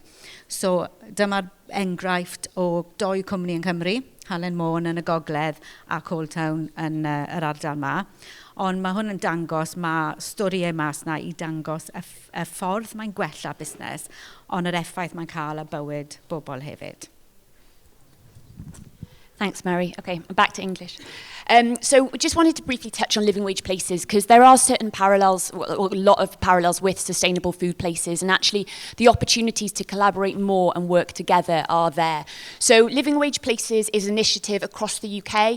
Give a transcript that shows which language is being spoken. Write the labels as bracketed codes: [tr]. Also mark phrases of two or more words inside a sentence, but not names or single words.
[cy] So dyma'r enghraifft o 2 cwmni yn Cymru, Halen Môn yn y Gogledd a Cold Town yn yr ardal yma. Ond mae hwn yn dangos, mae storiau mas na i dangos y ffordd mae'n gwella busnes, ond yr effaith mae'n cael ar bywyd bobl hefyd. [en] Thanks, Mary. Okay, back to English. So we just wanted to briefly touch on living wage places because there are certain parallels, or a lot of parallels with sustainable food places, and actually the opportunities to collaborate more and work together are there. So living wage places is an initiative across the UK.